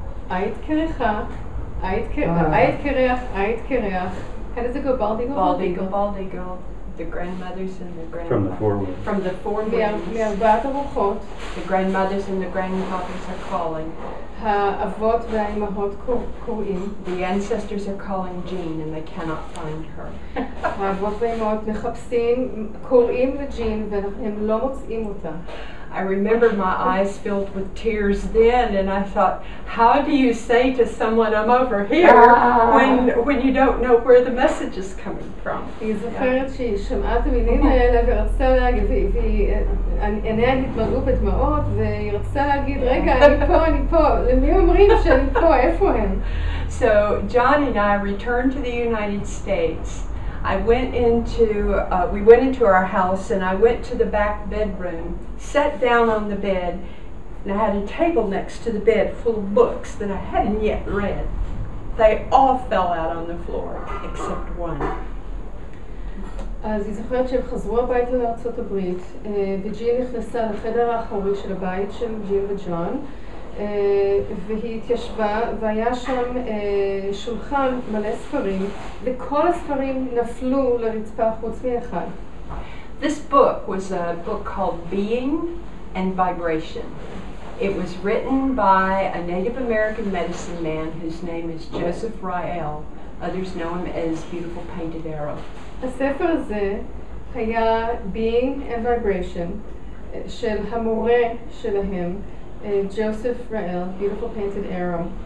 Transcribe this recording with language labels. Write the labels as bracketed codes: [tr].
[he] היית קרחה, היית קרח, היית קרח. [en] How does it go? Bald eagle? Bald eagle, bald eagle. The grandmothers and the grandfathers. From the four winds. [he] מארבעת הרוחות. [en] The grandmothers and the grandfathers are calling. [he] האבות והאימהות קוראים. [en] The ancestors are calling Jean and they cannot find her. [he] האבות והאימהות מחפשים, קוראים לג'ין והם לא מוצאים אותה. [en] I remember my eyes filled with tears then, and I thought, how do you say to someone, I'm over here, when you don't know where the message is coming from? [he] היא זוכרת שהיא שמעה את המילים האלה ורצתה להגיד, עיניה התמלאו בדמעות, והיא רצתה להגיד, רגע, אני פה, למי אומרים שאני פה, איפה הם? [en] So John and I returned to the United States. We went into our house and I went to the back bedroom, sat down on the bed, and I had a table next to the bed full of books that I hadn't yet read. They all fell out on the floor, except one. [he] אז היא זוכרת שהם חזרו הביתה לארצות הברית, וג'ין נכנסה לחדר האחורי של הבית של ג'ין וג'ון, והיא התיישבה, והיה שם שולחן מלא ספרים, וכל הספרים נפלו לרצפה חוץ מאחד. [en] This book was a book called Being and Vibration. It was written by a Native American medicine man whose name is Joseph Rael. Others know him as Beautiful Painted Arrow. [he] הספר הזה היה Being and Vibration של המורה שלהם, Joseph Rael, Beautiful Painted Arrow.